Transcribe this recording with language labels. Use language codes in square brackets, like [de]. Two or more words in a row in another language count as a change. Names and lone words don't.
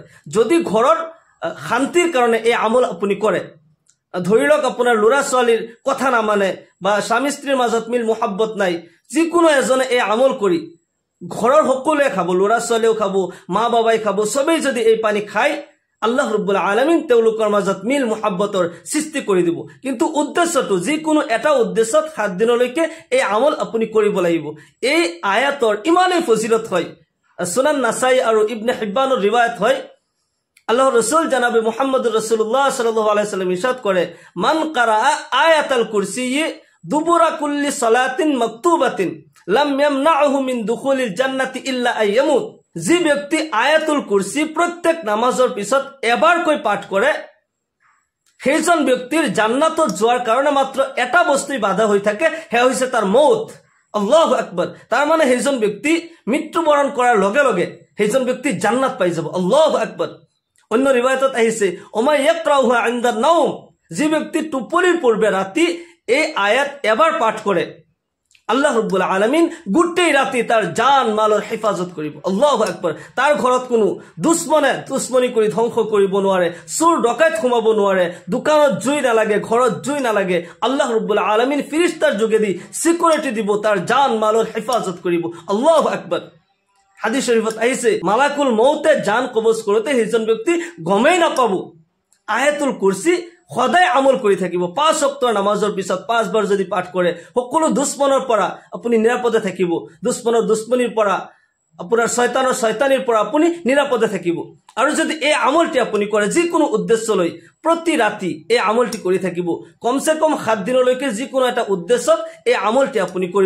[as] যদি ঘৰৰ শান্তিৰ কাৰণে এই আমল আপুনি কৰে, ধৰি লওক আপোনাৰ ল'ৰা ছোৱালীৰ কথা নামানে বা স্বামী স্ত্ৰীৰ মাজত মিল মোহাব্বত নাই, যিকোনো এজনে এই আমল কৰি ঘৰৰ সকলোৱে খাব, ল'ৰা ছোৱালীও খাব, মা বাবাই খাব, সবেই যদি এই পানী খায় [ar] الله رب العالمين [as] তেওঁলোকৰ মাজত মিল মোহাব্বতৰ সৃষ্টি কৰি দিব। কিন্তু উদ্দেশ্যটো যিকোনো এটা উদ্দেশ্যত 7 দিনলৈকে এই আমল আপুনি কৰিব লাগিব। এই আয়াতৰ ইমানেই ফজিলত হয়, সুনান নাসাই আৰু ইবনে হিব্বানৰ ৰিৱায়াত হয়, আল্লাহৰ ৰাসূল জনাবে মুহাম্মদুৰ ৰাসূলুল্লাহ [ar] صلى الله عليه وسلم [as] ইরশাদ করে, [ar] من قرأ آية الكرسي دبر كل صلاة مكتوبة لم يمنعه من دخول الجنة إلا أن يموت. [as] যি ব্যক্তি আয়াতুল কুরসি প্রত্যেক নামাজৰ পিছত এবাৰকৈ পাঠ কৰে, সেইজন ব্যক্তিৰ জান্নাতত যোৱাৰ কাৰণে মাত্ৰ এটা বস্তুই বাধা হৈ থাকে, হে হৈছে তাৰ মৌত। [ar] الله أكبر. [as] তাৰ মানে সেইজন ব্যক্তি মৃত্যুবৰণ কৰাৰ লগে লগে সেইজন ব্যক্তি জান্নাত পাই যাব। [ar] الله أكبر. [as] অন্য রিবায়াতত আহিছে, [ar] وما يقرؤه عند النوم, [as] যি ব্যক্তি টোপনিৰ পূৰ্বে ৰাতি এই আয়াত এবাৰ পাঠ কৰে, [ar] الله رب العالمين [as] গোটেই ৰাতি তাৰ জান মালৰ হেফাজত কৰিব। [ar] الله أكبر. [as] তাৰ ঘৰত কোনো দুশ্মনে দুশ্মনী কৰি ধ্বংস কৰিব নোৱাৰে, চোৰ ডকাইত সোমাব নোৱাৰে, দোকানত জুই নালাগে, ঘৰত জুই নালাগে। [ar] الله رب العالمين [as] ফেৰেশতাৰ যোগেদি সিকিউৰিটি দিব, তাৰ জান মালৰ হেফাজত কৰিব। [ar] الله أكبر. [as] হাদিস শরীফত আহিছে, মালাকুল মৌতে জান কবজ কৰোতে সেইজন ব্যক্তি গমেই নাপাব। আয়াতুল কুরসি সদায় আমল কৰি থাকিব। 5 ওয়াক্তৰ নামাজৰ পিছত 5 বাৰ যদি পাঠ কৰে, সকলো দুশ্মনৰ পৰা আপুনি নিৰাপদে থাকিব। দুশ্মনৰ দুশ্মনীৰ পৰা, আপোনাৰ শয়তানৰ শয়তানিৰ পৰা আপুনি নিৰাপদে থাকিব। আৰু যদি এই আমলটি আপুনি কৰে যিকোনো উদ্দেশ্য লৈ প্ৰতি ৰাতি এই আমলটি কৰি থাকিব, কমসে কম 7 দিনলৈকে যিকোনো এটা উদ্দেশ্যত এই আমলটি আপুনি কৰিব।